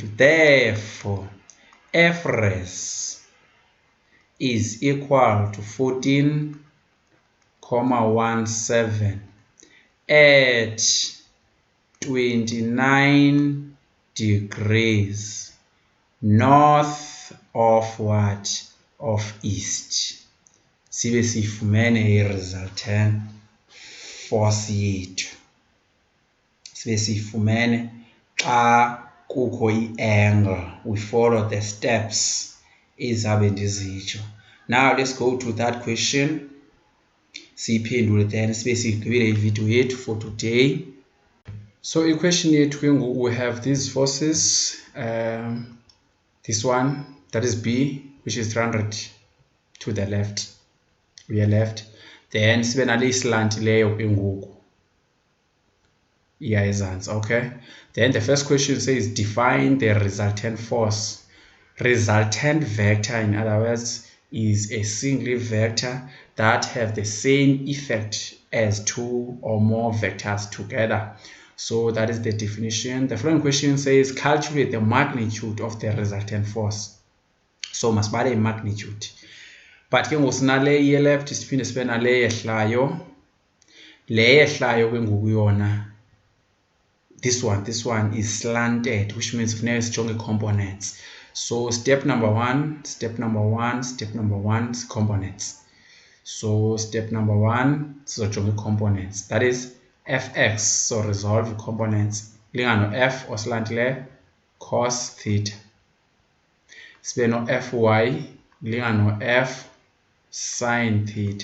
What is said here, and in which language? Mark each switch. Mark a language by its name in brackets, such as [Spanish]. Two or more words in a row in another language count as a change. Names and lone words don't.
[English] Therefore, f res is equal to 14,17 at 29 degrees north of what? Of east. [Xhosa] Sibe sifumene i-resultant force yethu. Sibe sifumene xa kukho i-angle, [English] we follow the steps [Xhosa] ezabe ndizitsho. [English] Now let's go to that question. [Xhosa] Siyiphendule then sibe sigqibile ivideo yethu [English] for today. So equation [Xhosa] yethu ke ngoku [English] we have these forces, this one that is B, which is 300 to the left, we are left, then [Xhosa] sibe nale isilantileyo ke ngoku iya ezantsi. [English] Okay, then the first question says define the resultant force. Resultant vector, in other words, is a single vector that have the same effect as two or more vectors together. So that is the definition. The following question says calculate the magnitude of the resultant force. [Xhosa] So masibale magnitude, but ke ngoku sinale ye left siphinde sibe nale yehlayo. Le yehlayo ke ngoku yona, [English] this one is slanted, which means [Xhosa] funeka sijonge [English] components. So step number one, components. So step number one, sizojonga components, that is fx. So resolve components, [Xhosa] lingano f osilantileyo cos theta, sibe no fy lingano f sin theta.